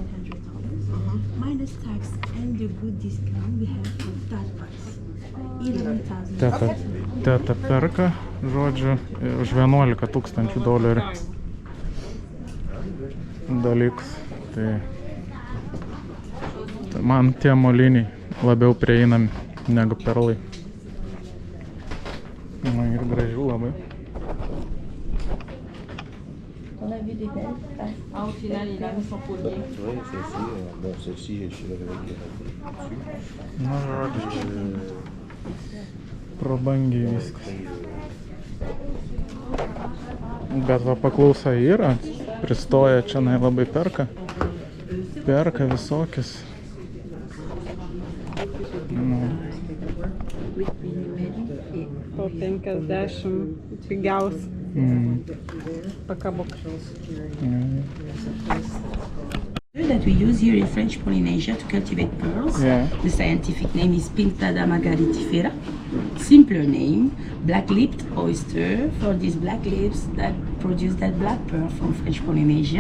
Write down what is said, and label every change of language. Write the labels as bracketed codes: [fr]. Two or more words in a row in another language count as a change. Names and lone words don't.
[lt] Teta perka, žodžiu, už 11 000 dolerių dalykus. Tai man tie moliniai labiau prieinami negu perlai. Na ir gražių labai. [fr] On a vu des belles. Ah, au final, il a mis son collier. Oui, celle-ci, bon, celle-ci, je suis avec dessus. [lt] Nu, žodžiu, prabangiai viskas. Bet va paklausa yra, pristoja čia labai perka visokius. Nu. Po 50 pigiausių pakabuk. [en] That we use here in French Polynesia to cultivate pearls. Yeah. The scientific name is Pinctada margaritifera. Simpler name, black-lipped oyster for these black lips that produce that black pearl from French Polynesia.